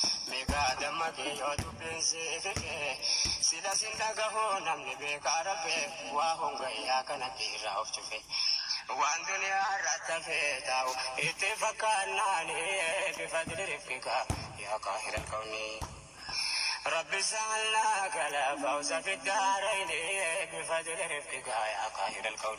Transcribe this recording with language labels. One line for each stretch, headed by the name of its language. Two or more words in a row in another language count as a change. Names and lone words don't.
Oromo: Meeqa dammaqee yoo dubbiin si fife. Sila sin dhagahu namni beekaa rabbe. Waa hongayyaa kana dhiirraa of cufe. Waan duniyaa irratti hafee taa'u itti fakkaannaan bifa diriirfika
Arabic: يا قاهر الكون. رب سألناك لا فوز في الدارين بفضل رفقك يا قاهر الكون.